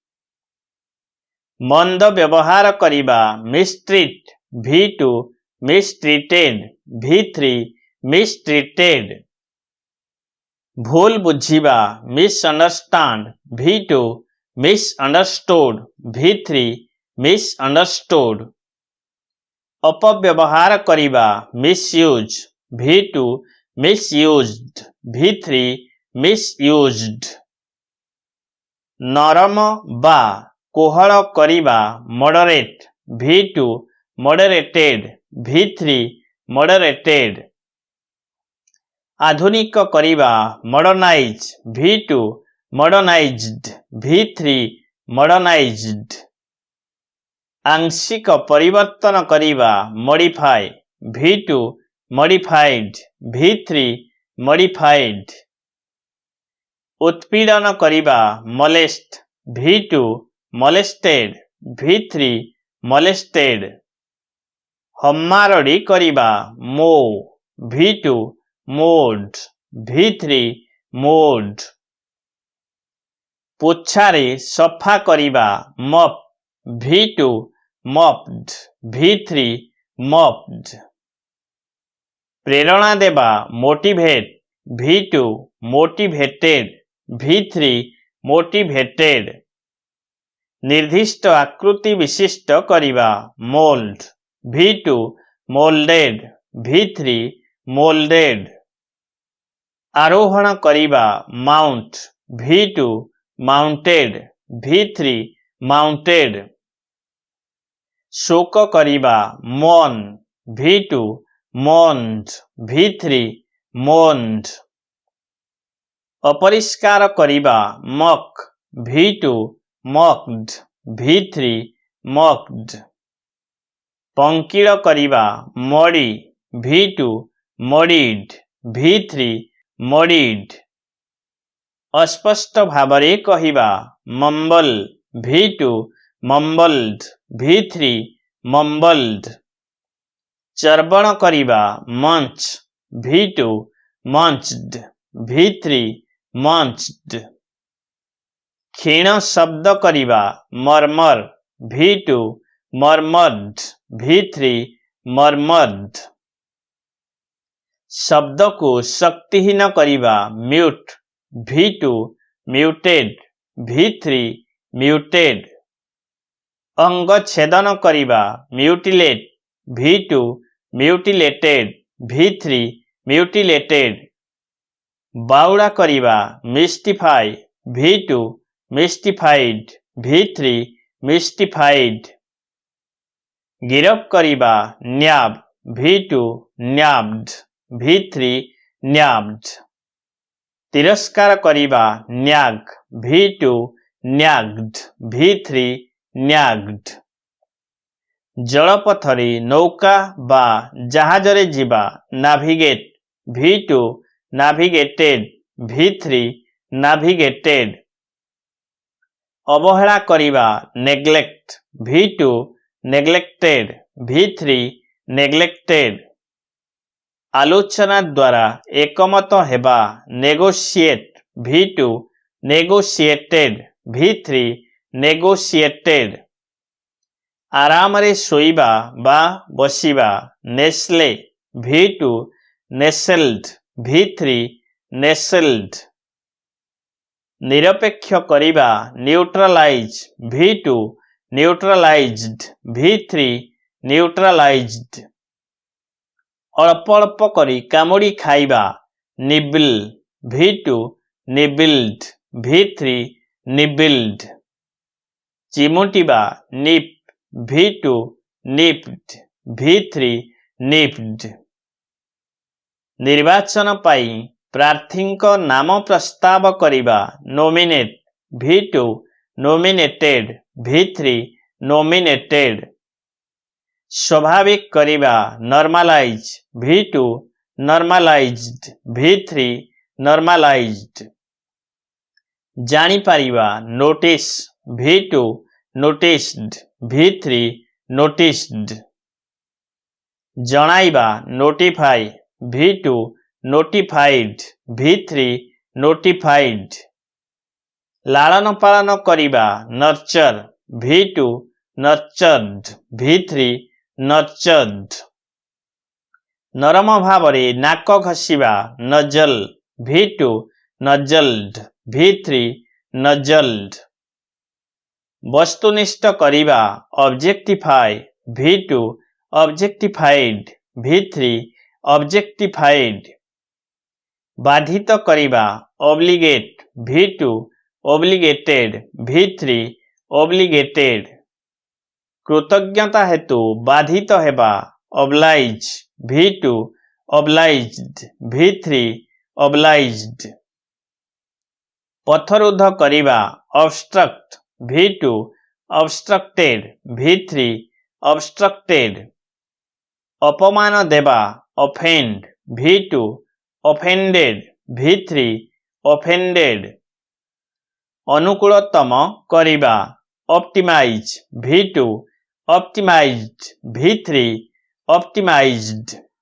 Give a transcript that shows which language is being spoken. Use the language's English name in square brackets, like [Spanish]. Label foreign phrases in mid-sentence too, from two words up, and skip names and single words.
[Odia] ମନ୍ଦ ବ୍ୟବହାର କରିବା [English] mistreat V2 mistreated V3 mistreated [Odia] ଭୁଲ ବୁଝିବା [English] misunderstand V2 misunderstood V3 misunderstood [Odia] ଅପବ୍ୟବହାର କରିବା [English] misuse V2 misused V3 misused [Odia] ନରମ ବା କୋହଳ କରିବା [English] मॉडरेट V2 moderated V3 moderated [Odia] ଆଧୁନିକ କରିବା [English] modernize V2 modernized V3 modernized [Odia] ଆଂଶିକ ପରିବର୍ତ୍ତନ କରିବା [English] modify V2 modified V3 modified [Odia] ଉତ୍ପୀଡ଼ନ କରିବା [English] molest V2 molested V3 molested [Odia] ହମ୍ମାରଡି କରିବା [English] mow V2 mowed V3 mowed [Odia] ପୋଛାରେ ସଫା କରିବା [English] mop V2 mopped V3 mopped [Odia] ପ୍ରେରଣା ଦେବା [English] motivate V2 motivated V3 motivated [Odia] ନିର୍ଦ୍ଦିଷ୍ଟ ଆକୃତି ବିଶିଷ୍ଟ କରିବା [English] mold V2 molded V3 molded [Odia] ଆରୋହଣ କରିବା [English] mount V2 mounted V3 mounted [Odia] ଶୋକ କରିବା [English] mourn V2 mourned V3 mourned [Odia] ଅପରିଷ୍କାର କରିବା [English] mock V2 mocked V3 mocked [Odia] ପଙ୍କିଳ କରିବା [English] muddy V2 muddied V3 muddied [Odia] ଅସ୍ପଷ୍ଟ ଭାବରେ [English] कहिबा mumble V2 mumbled V3 mumbled [Odia] ଚର୍ବଣ କରିବା [English] munch V2 munched V3 munched [Odia] କ୍ଷୀଣ ଶବ୍ଦ କରିବା [English] murmur V2 murmured V3 murmured [Odia] ଶବ୍ଦ କୋ ଶକ୍ତିହୀନ କରିବା [English] mute V2 muted V3 muted [Odia] ଅଙ୍ଗ ଛେଦନ କରିବା [English] mutilate V2 mutilated V3 mutilated [Odia] ବାଉଡ଼ା କରିବା [English] mystify V2 mystified V3 mystified [Odia] ଗିରଫ କରିବା [English] nab V2 nabbed V3 nabbed [Odia] ତିରସ୍କାର କରିବା [English] nag V2 nagged V3 nagged [Odia] ଜଳପଥରେ ନୌକା ବା ଜାହାଜରେ ଯିବା [English] navigate V2 navigated V3 navigated [Odia] ଅବହେଳା କରିବା [English] neglect V2 neglected V3 neglected [Odia] ଆଲୋଚନା ଦ୍ୱାରା ଏକମତ ହେବା [English] negotiate V2 negotiated V3 [Odia] negotiated ଆରାମ ରେ ଶୋଇବା ବା ବସିବା [English] nestle V2 nestled V3 nestled [Odia] ନିରପେକ୍ଷ କରିବା [English] neutralize V2 neutralized V3 neutralized [Odia] ଅଳ୍ପ ଅଳ୍ପ କରି କାମୁଡ଼ି ଖାଇବା [English] nibble V2 nibbled V3 nibbled चिमुटिबा nip V2 nipped V3 nipped [Odia] ନିର୍ବାଚନ ପାଇଁ ପ୍ରାର୍ଥୀଙ୍କୋ ନାମ ପ୍ରସ୍ତାବ କରିବା [English] nominate V2 nominated V3 nominated [Odia] ସ୍ୱାଭାବିକ କରିବା [English] normalize V2 normalized V3 normalized [Odia] ଜାଣି ପାରିବା [English] notice V2 noticed V3 noticed जणाइबा notify V2 notified V3 notified [Odia] ଲାଳନ ପାଳନ କରିବା [English] nurture V2 nurtured V3 nurtured [Odia] ନରମ ଭାବରେ ନାକ ଘଷିବା ନଜଲ [English] V2 nuzzled V3 nuzzled [Odia] ବସ୍ତୁନିଷ୍ଠ କରିବା [English] objectify V2 objectified V3 objectified [Odia] ବାଧିତ କରିବା [English] obligate V2 obligated V3 obligated [Odia] କୃତଜ୍ଞତା ହେତୁ ବାଧିତ ହେବା [English] oblige V2 obliged V3 obliged [Odia] ପଥରୁଦ୍ଧ କରିବା [English] obstruct V2 obstructed V3 obstructed [Odia] ଅପମାନ ଦେବା [English] offend V2 offended V3 offended [Odia] ଅନୁକୂଳତମ କରିବା [English] optimize V2 optimized V3 optimized